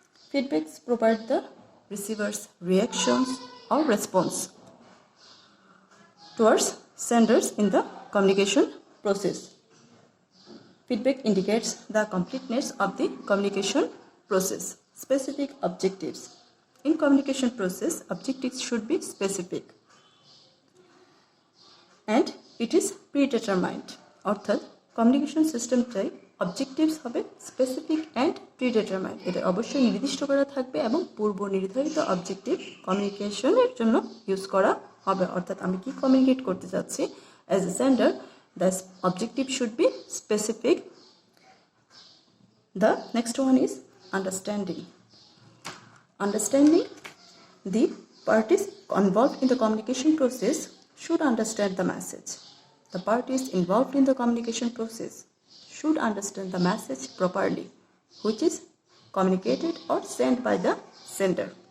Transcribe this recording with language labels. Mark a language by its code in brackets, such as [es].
[en] Feedbacks provide the receiver's reactions or response towards senders in the communication process. Feedback indicates the completeness of the communication process. Specific objectives. In communication process, objectives should be specific and it is predetermined. [bn] অর্থাৎ communication সিস্টেমটাই objectives হবে [en] Specific and predetermined. [bn] এটা অবশ্যই নির্দিষ্ট করা থাকবে এবং পূর্ব নির্ধারিত objective কমিউনিকেশনের জন্য ইউজ করা হবে। অর্থাৎ আমি কি কমিউনিকেট করতে চাচ্ছি, [en] As a sender the objective should be specific. The next one is understanding. Understanding. The parties involved in the communication process should understand the message. The parties involved in the communication process should understand the message properly, which is communicated or sent by the sender.